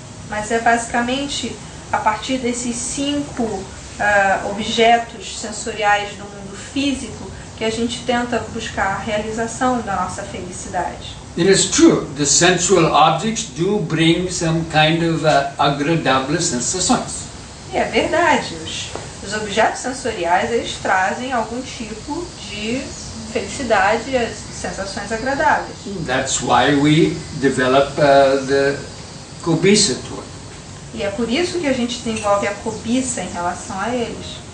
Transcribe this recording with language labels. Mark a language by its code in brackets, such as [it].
[pt] Mas é basicamente a partir desses 5 objetos sensoriais do mundo físico que a gente tenta buscar a realização da nossa felicidade. [en] It is true, the sensual objects do bring some kind of [pt] agradáveis sensações. E é verdade, os objetos sensoriais eles trazem algum tipo de felicidade, as sensações agradáveis. [en] That's why we develop the cobiça to it. [pt] E é por isso que a gente desenvolve a cobiça em relação a eles.